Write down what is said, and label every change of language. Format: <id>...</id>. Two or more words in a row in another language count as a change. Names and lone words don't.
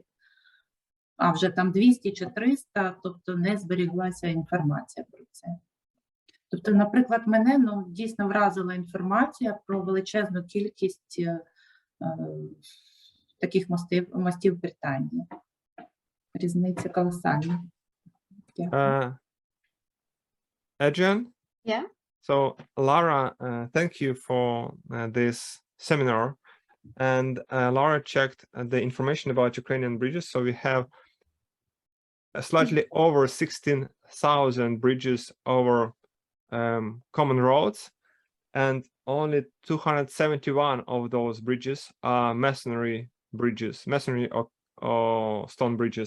<uk>А вже там 200 чи 300, тобто не зберіглася інформація про це. Тобто, наприклад, мене дійсно вразила інформація про величезну кількість таких мостів в Британії. Різниця колосальна. Дякую.</uk> <en>Adrian? Yeah. So, Lara, thank you for this seminar. And Lara checked the information about Ukrainian bridges. So we have slightly over 16,000 bridges over common roads, and only 271 of those bridges are masonry or stone bridges.</en>